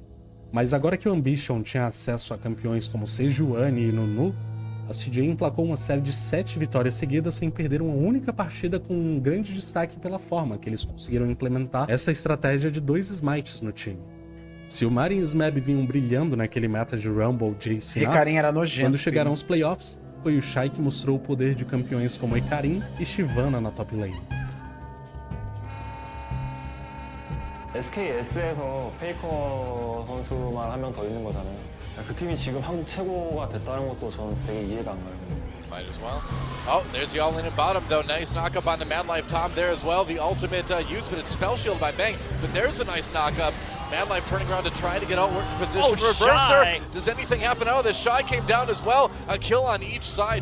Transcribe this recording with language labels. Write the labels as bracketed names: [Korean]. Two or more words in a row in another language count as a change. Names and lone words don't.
[Portuguese] Mas agora que o Ambition tinha acesso a campeões como Sejuani e Nunu, a CJ emplacou uma série de 7 vitórias seguidas sem perder uma única partida, com um grande destaque pela forma que eles conseguiram implementar essa estratégia de 2 smites no time. Se o Marin e Smeb vinham brilhando naquele meta de Rumble, Jace e Hecarim era nojento. quando chegaram aos playoffs, foi o Shy que mostrou o poder de campeões como Hecarim e Shyvana na top lane. [Korean] SKS에서 페이커 선수만 한 명 더 있는 거잖아요. 그 팀이 지금 한국 최고가 됐다는 것도 저는 되게 이해가 안 가요. [English] Might as well. Oh, there's the all-in and bottom, though. Nice knock-up on the Madlife Tom there as well. The ultimate use, but it's spell shield by Bang. But there's a nice knock-up. Madlife turning around to try to get outwork position. Oh, Reverser. Shy. Does anything happen out of this? Shy came down as well. A kill on each side.